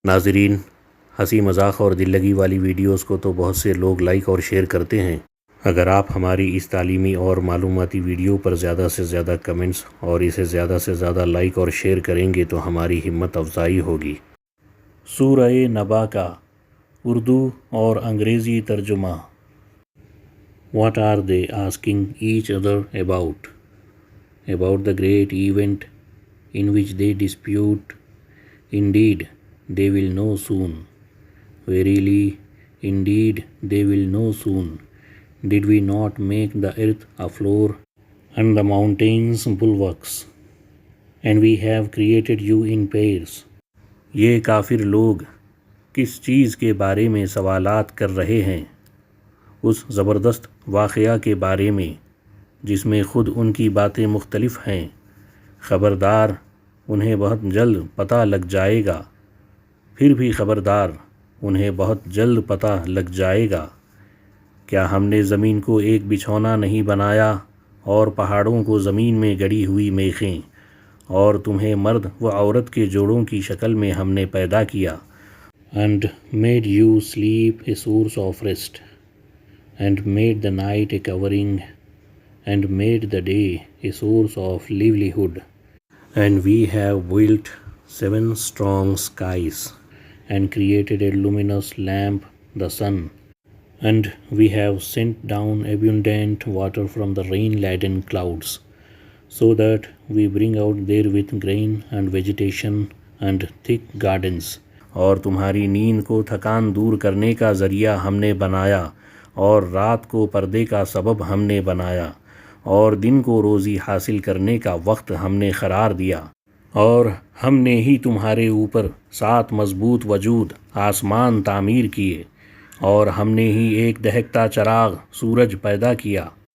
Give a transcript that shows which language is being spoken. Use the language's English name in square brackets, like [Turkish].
[Urdu] ناظرین، ہنسی مذاق اور دل لگی والی ویڈیوز کو تو بہت سے لوگ لائک اور شیئر کرتے ہیں۔ اگر آپ ہماری اس تعلیمی اور معلوماتی ویڈیو پر زیادہ سے زیادہ کمنٹس اور اسے زیادہ سے زیادہ لائک اور شیئر کریں گے تو ہماری ہمت افزائی ہوگی۔ سورہ نبا کا اردو اور انگریزی ترجمہ۔ [English] What are they asking each other about? About the great event in which they dispute? Indeed, they will know soon. Verily, indeed, they will know soon. Did we not make the earth a floor and the mountains bulwarks? And we have created you in pairs. [Urdu] یہ کافر لوگ کس چیز کے بارے میں سوالات کر رہے ہیں؟ اس زبردست واقعہ کے بارے میں جس میں خود ان کی باتیں مختلف ہیں۔ خبردار، انہیں بہت جلد پتہ لگ جائے گا۔ پھر بھی خبردار، انہیں بہت جلد پتہ لگ جائے گا۔ کیا ہم نے زمین کو ایک بچھونا نہیں بنایا اور پہاڑوں کو زمین میں گڑی ہوئی میخیں، اور تمہیں مرد و عورت کے جوڑوں کی شکل میں ہم نے پیدا کیا۔ [English] And made you sleep a source of rest, and made the night a covering, and made the day a source of livelihood. And we have built 7 strong skies, and created a luminous lamp, the sun. And we have sent down abundant water from the rain-laden clouds, so that we bring out therewith grain and vegetation and thick gardens. [Urdu] اور تمہاری نیند کو تھکان دور کرنے کا ذریعہ ہم نے بنایا، اور رات کو پردے کا سبب ہم نے بنایا، اور دن کو روزی حاصل کرنے کا وقت ہم نے قرار دیا۔ اور ہم نے ہی تمہارے اوپر 7 مضبوط وجود آسمان تعمیر کیے، اور ہم نے ہی ایک دہکتا چراغ سورج پیدا کیا،